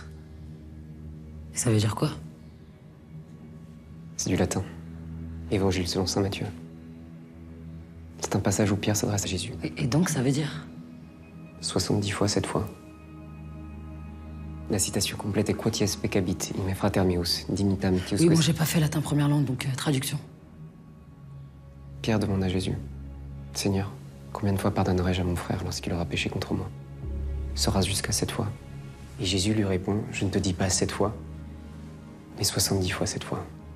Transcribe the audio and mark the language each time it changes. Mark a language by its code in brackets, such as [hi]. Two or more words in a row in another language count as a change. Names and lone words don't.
[fr] Et ça veut dire quoi? C'est du latin. Évangile selon saint Matthieu. C'est un passage où Pierre s'adresse à Jésus. Et donc, ça veut dire? 70 fois, 7 fois. La citation complète est [la] quoties peccabit, in me frater meus, dimitam etius. [fr] Oui, bon, j'ai pas fait latin première langue, donc traduction. Pierre demande à Jésus, Seigneur, combien de fois pardonnerai-je à mon frère lorsqu'il aura péché contre moi? Sera jusqu'à 7 fois. Et Jésus lui répond, je ne te dis pas 7 fois, mais 70 fois 7 fois.